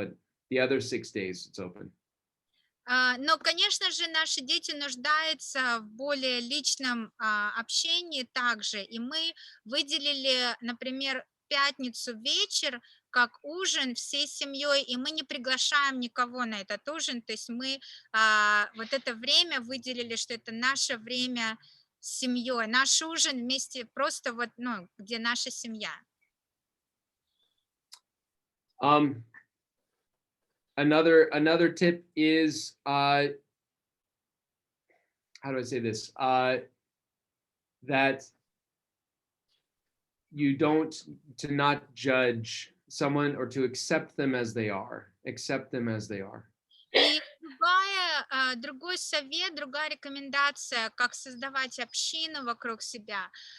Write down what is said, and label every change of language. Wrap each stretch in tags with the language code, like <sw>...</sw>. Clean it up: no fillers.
<en>But the other 6 days, it's open.</en> <ru>Но, конечно же, наши дети нуждаются в более личном общении также. И мы выделили, например, пятницу вечер как ужин всей семьей, и мы не приглашаем никого на этот ужин. То есть мы вот это время выделили, что это наше время с семьей, наш ужин вместе, просто вот, ну, где наша семья.</ru> <en>Another tip is how do I say this? That you to not judge someone or to accept them as they are. Accept them as they are.</en> <ru>И другой совет, другая рекомендация, как создавать общину вокруг себя.</ru>